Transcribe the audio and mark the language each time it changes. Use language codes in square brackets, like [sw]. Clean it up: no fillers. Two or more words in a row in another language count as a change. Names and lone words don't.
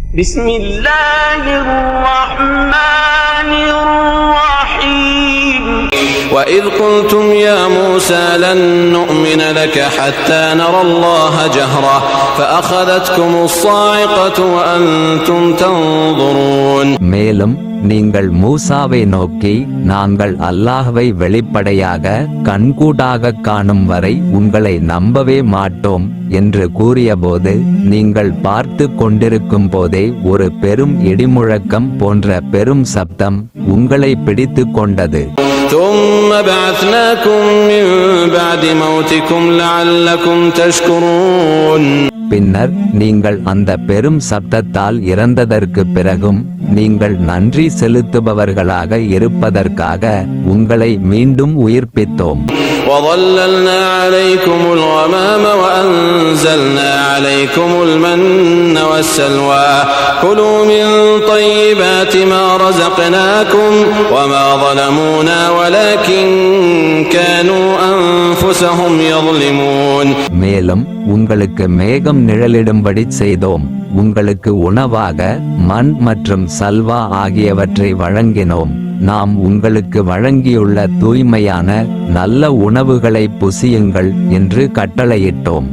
[ar] بسم الله الرحمن الرحيم وإذ قلتم يا موسى لن نؤمن لك حتى نرى الله جهرة فأخذتكم الصاعقة وأنتم تنظرون. [ta] மேலும் நீங்கள் மூசாவை நோக்கி, நாங்கள் அல்லாஹ்வை வெளிப்படையாக கண்கூடாக காணும் வரை உங்களை நம்பவே மாட்டோம் என்று கூறியபோது, நீங்கள் பார்த்து கொண்டிருக்கும் போதே ஒரு பெரும் இடிமுழக்கம் போன்ற பெரும் சப்தம் உங்களை பிடித்து கொண்டது. [ar] ثم بعثناكم من بعد موتكم لعلكم تشكرون. [ta] பின்னர் நீங்கள் அந்த பெரும் சப்தத்தால் இறந்ததற்கு பிறகும் நீங்கள் நன்றி செலுத்துபவர்களாக இருப்பதற்காக உங்களை மீண்டும் உயிர்ப்பித்தோம். [ar] وظللنا عليكم الغمام وأنزلنا عليكم المن والسلوى كلوا من طيبات ما رزقناكم وما ظلمونا ولكن كانوا أنفسهم يظلمون. [ta] மேலும் உங்களுக்கு மேகம் நிழலிடும்படி செய்தோம். உங்களுக்கு உணவாக மண் மற்றும் சல்வா ஆகியவற்றை வழங்கினோம். நாம் உங்களுக்கு வழங்கியுள்ள தூய்மையான நல்ல உணவுகளை புசியுங்கள் என்று கட்டளையிட்டோம்.